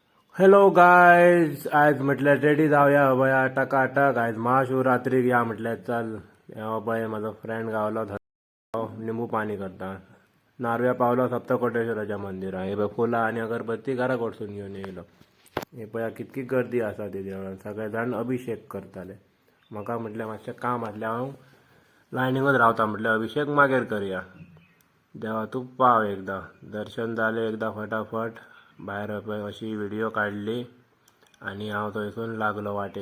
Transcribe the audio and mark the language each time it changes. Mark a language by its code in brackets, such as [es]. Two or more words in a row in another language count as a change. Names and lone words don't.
[en] hello guys, [mr] आज म्हटलं रेडी जाऊया बया टकाटक. आज महाशिवरात्री या म्हटलं चल. बय माझा फ्रेंड गावला निंबू पाणी करता. [kok] नारव्या पावला सप्तकोटेश्वराच्या मंदिरात हे बघ फुला आणि अगरबत्ती घरा कडसून घेऊन येयलो. हे पया कितकी गर्दी असा ते देवळात, सगळे जण अभिषेक करताले. म्हाका म्हटलं मातशें काम आसलें, हांव लायनींगच रावता. म्हटलं अभिषेक मागीर करूया. देवा तूं पाव एकदा दर्शन जालें एकदा फटाफट भायर अशी व्हिडिओ काडली आणि हांव थंयसून लागलो वाटेक.